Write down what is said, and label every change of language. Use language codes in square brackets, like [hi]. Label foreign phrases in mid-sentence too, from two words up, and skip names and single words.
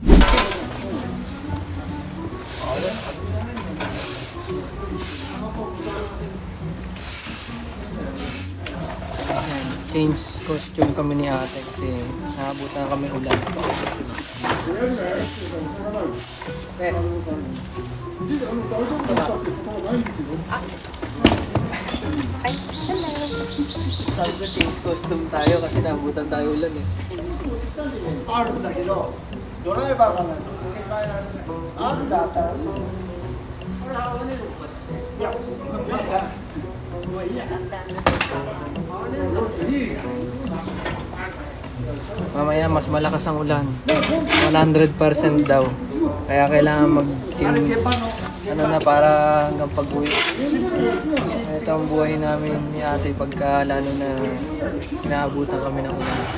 [en] Change costume [tl] kami ni ate kasi naabutan kami ulan. Sabi ko [en] change costume [tl] tayo kasi naabutan tayo ulan eh. [ja] あるんだけど、ドライバーがないとかけ替えられない。あるんだったら、いや、まだ、もういいや。 [tl] Mamaya mas malakas ang ulan. 100% daw. Kaya kailangan ano na para hanggang pag-uwi. Ito ang buhay namin ni ate pagka lalo na inaabutan kami ng ulan.